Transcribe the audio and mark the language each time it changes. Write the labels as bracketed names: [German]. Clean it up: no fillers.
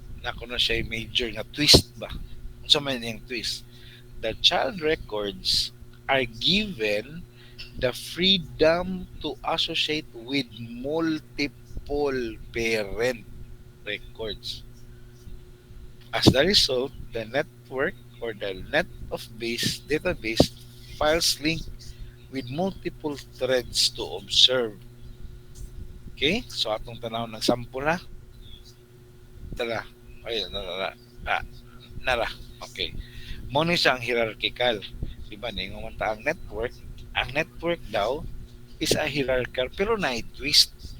[Cebuano] Nako na siya major nga twist ba? Unsa man yung twist? [English] The child records are given the freedom to associate with multiple parent records. As the result, the network or the net of base database files link with multiple threads to observe. Okay? [Cebuano] So atong tanaw ng sample ha. Tara. Ay, nara. Ah, nara. Okay. Mo ni siya ang hierarchical. Diba? Ningon man ta ang network. Ang network daw is a hierarchical pero na twist.